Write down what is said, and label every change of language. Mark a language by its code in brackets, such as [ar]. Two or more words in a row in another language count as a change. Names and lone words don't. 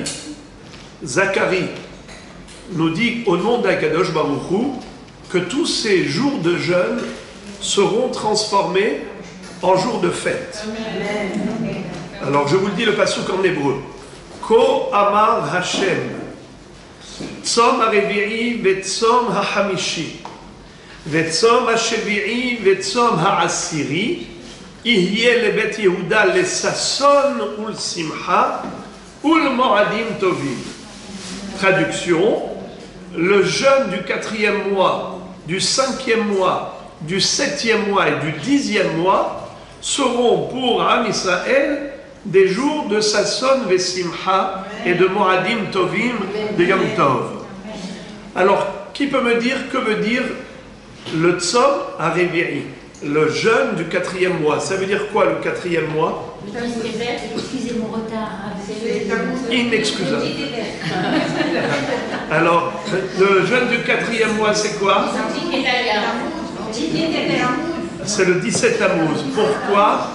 [fr] Zacharie nous dit au nom d' [he] הקדוש ברוך הוא [fr] que tous ces jours de jeûne seront transformés en jours de fête. Alors je vous le dis le passouk en hébreu. [he] כה אמר השם צום הרביעי וצום החמישי וצום השביעי וצום העשירי יהיה לבית יהודה לששון ולשמחה ולמועדים טובים. [fr] Traduction: le jeûne du 4e mois, du 5e mois, du 7e mois et du 10e mois seront pour [he] עם ישראל [fr] des jours de [he] ששון ושמחה [fr] et de [he] מועדים טובים [fr] de [he] יום טוב. [fr] Alors, qui peut me dire que veut dire le [he] צום הרביעי, [fr] le jeûne du 4e mois? Ça veut dire quoi le 4e mois? Excusez mon retard. Inexcusable. Alors, le jeûne du 4e mois, c'est quoi? C'est le 17 Tammuz. Pourquoi?